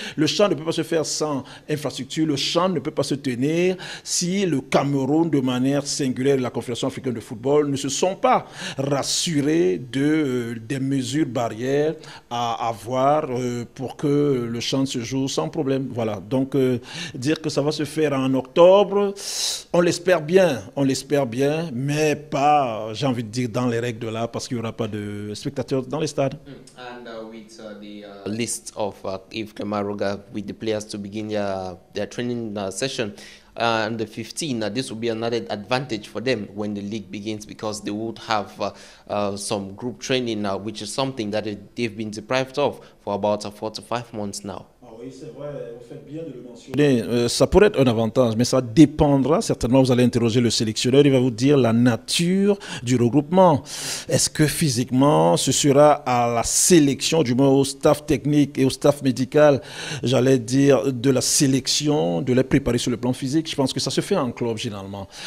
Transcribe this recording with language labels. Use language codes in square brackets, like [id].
[fr] Le CHAN ne peut pas se faire sans infrastructure. Le CHAN ne peut pas se tenir si le Cameroun, de manière singulière, et la Confédération africaine de football ne se sont pas rassurés des mesures barrières à avoir pour que le CHAN se joue sans problème. Voilà. Donc, dire que ça va se faire en octobre, on l'espère bien, mais pas, j'ai envie de dire, dans les règles de l'art, parce qu'il n'y aura pas de spectateurs dans les stades. [en] And with the list of Yves Kamaruga, with the players to begin their training session, on the 15th, this will be another advantage for them when the league begins because they would have some group training, which is something that they've been deprived of for about 4 to 5 months now. [fr] Oui, c'est vrai, vous faites bien de le mentionner. Ça pourrait être un avantage, mais ça dépendra. Certainement, vous allez interroger le sélectionneur, il va vous dire la nature du regroupement. Est-ce que physiquement, ce sera à la sélection, du moins au staff technique et au staff médical, j'allais dire, de la sélection, de les préparer sur le plan physique? Je pense que ça se fait en club, généralement.